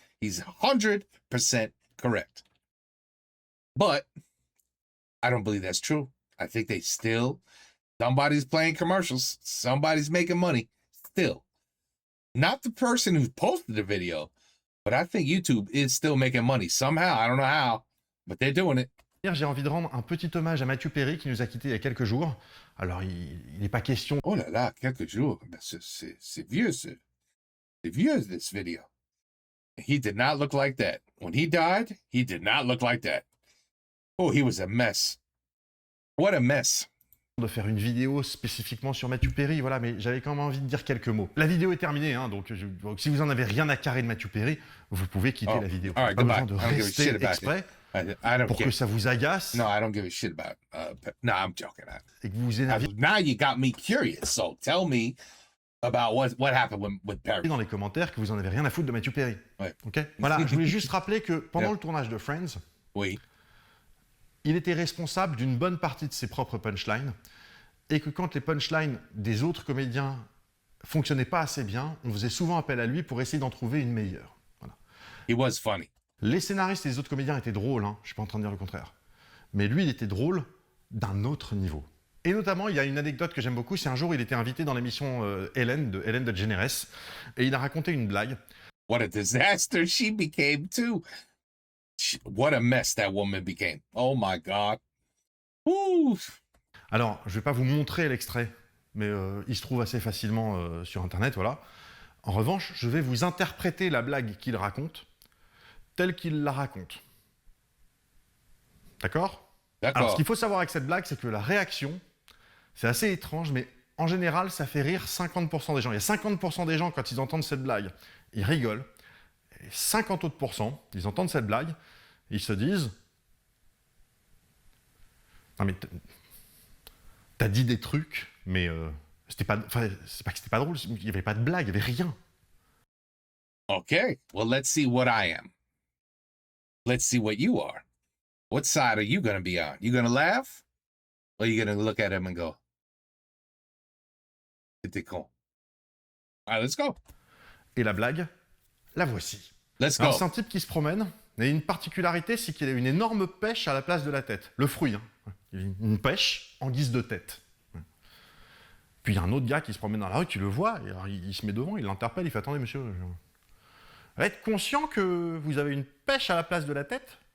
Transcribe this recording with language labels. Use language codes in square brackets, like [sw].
[en] He's 100% correct. But I don't believe that's true. I think somebody's playing commercials. Somebody's making money still. Not the person who posted the video, but I think YouTube is still making money somehow. I don't know how, but they're doing it. [fr] J'ai envie de rendre un petit hommage à Matthew Perry qui nous a quittés il y a quelques jours. Alors, il n'est pas question... Oh là là, quelques jours. C'est vieux, c'est vieux, [en] this video. He did not look like that. When he died, he did not look like that. Oh, he was a mess. What a mess. [fr] De faire une vidéo spécifiquement sur Matthew Perry, voilà, mais j'avais quand même envie de dire quelques mots. La vidéo est terminée, hein, donc si vous en avez rien à carrer de Matthew Perry, vous pouvez quitter la vidéo. [en] All right, [fr] pas besoin de rester exprès pour que ça vous agace. [en] No, I don't give a shit about. No, I'm joking. [fr] Et que vous vous énervez. [en] Now you got me curious. So tell me about what happened with Perry. [fr] Dans les commentaires que vous en avez rien à foutre de Matthew Perry. Ouais. Ok. Voilà, je voulais juste rappeler que pendant le tournage de Friends, oui, il était responsable d'une bonne partie de ses propres punchlines. Et que quand les punchlines des autres comédiens fonctionnaient pas assez bien, on faisait souvent appel à lui pour essayer d'en trouver une meilleure. Voilà. [en] He was funny. [fr] Les scénaristes et les autres comédiens étaient drôles, hein, je suis pas en train de dire le contraire. Mais lui, il était drôle d'un autre niveau. Et notamment, il y a une anecdote que j'aime beaucoup, c'est un jour, il était invité dans l'émission Ellen DeGeneres, et il a raconté une blague. [en] What a disaster she became too. What a mess that woman became. Oh my God. Woo. [fr] Alors, je ne vais pas vous montrer l'extrait, mais il se trouve assez facilement sur Internet, voilà. En revanche, je vais vous interpréter la blague qu'il raconte, telle qu'il la raconte. D'accord ? Alors, ce qu'il faut savoir avec cette blague, c'est que la réaction, c'est assez étrange, mais en général, ça fait rire 50% des gens. Il y a 50% des gens, quand ils entendent cette blague, ils rigolent. Et 50 autres %, ils entendent cette blague, ils se disent « Non mais... T'as dit des trucs, mais c'était pas. Enfin, c'est pas que c'était pas drôle, il n'y avait pas de blague, il n'y avait rien. [en] Okay, well, let's see what I am. Let's see what you are. What side are you going to be on? You going to laugh Or are you gonna look at him and go, [fr] "C'était con"? [en] All right, let's go. [fr] Et la blague, la voici. [en] Let's [fr] Alors [en] go. [fr] c'est un type qui se promène, et une particularité, c'est qu'il a une énorme pêche à la place de la tête. Le fruit, hein. Une pêche en guise de tête. Puis il y a un autre gars qui se promène dans la rue, qui le voit, et alors il se met devant, il l'interpelle, il fait « Attendez monsieur, vous êtes conscient que vous avez une pêche à la place de la tête?